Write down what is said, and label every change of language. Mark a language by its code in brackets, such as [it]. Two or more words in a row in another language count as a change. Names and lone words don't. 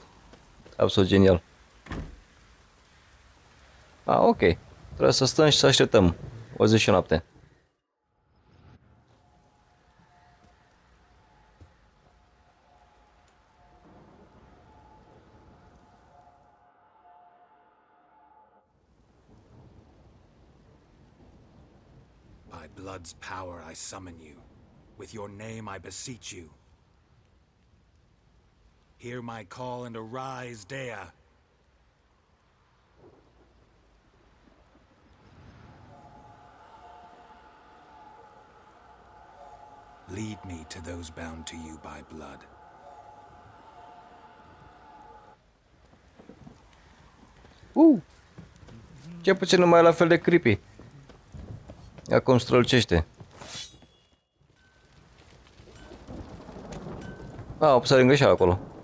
[ro] Absolut genial. Ok. Trebuie să stăm și să așteptăm o zi și o noapte. [en] By blood's power I summon you. With your name I beseech you. Hear my call and arise, Dea. Lead me to those bound to you by blood. [ro] Ce puțin nu mai e la fel de creepy. Ia cum strălucește. O pus în greșeală acolo.